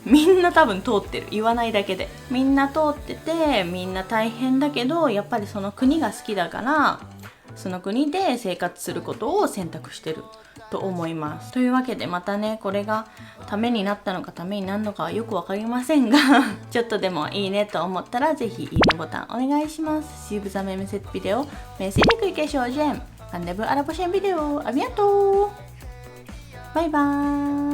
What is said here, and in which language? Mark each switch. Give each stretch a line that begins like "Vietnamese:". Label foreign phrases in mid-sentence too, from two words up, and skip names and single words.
Japanese: みんな多分通ってる。言わないだけで。みんな通ってて、みんな大変だけど、やっぱりその国が好きだから、その国で生活することを選択してると思います。というわけでまたね、これがためになったのかためになるのかはよくわかりませんがちょっとでもいいねと思ったらぜひいいねボタンお願いします。
French: Si vous avez aimé cette vidéo, merci de cliquer sur j'aime. Rendez-vous à la prochaine vidéo. À bientôt. Bye bye.